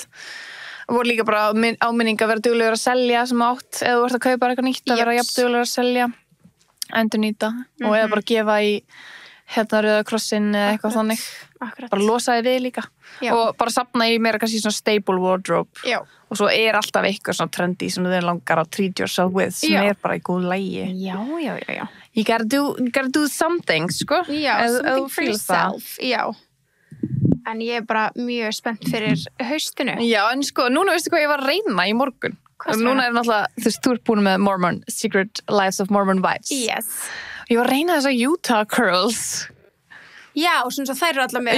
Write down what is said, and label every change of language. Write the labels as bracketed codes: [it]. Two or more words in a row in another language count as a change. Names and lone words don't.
[is] Og voru líka bara áminning að vera duglegur að selja sem átt, eða þú ert að kaupa eitthvað nýtt að vera jafn duglegur að selja, endurnýta og eða bara gefa í Rauða krossinn eða eitthvað þannig. Akkurat. Bara losa þig við líka. Já. Og bara safna í meira kannski svona [en] stable wardrobe. [is] Já. Og svo er alltaf eitthvað svona trendy sem þið langar að [en] treat yourself with [is] sem er bara í góð lægi. Já. [en] You gotta do something, [is] sko. Já, [en] something for yourself. [is] Já. En ég er bara mjög spennt fyrir haustinu. Já, en sko, núna veistu hvað ég var að reyna í morgun. Núna er náttúrulega, þú ert búin með Mormon, Secret Lives of Mormon Wives. Yes. Ég var að reyna þessar Utah curls. Já, sem svo þær eru allar með.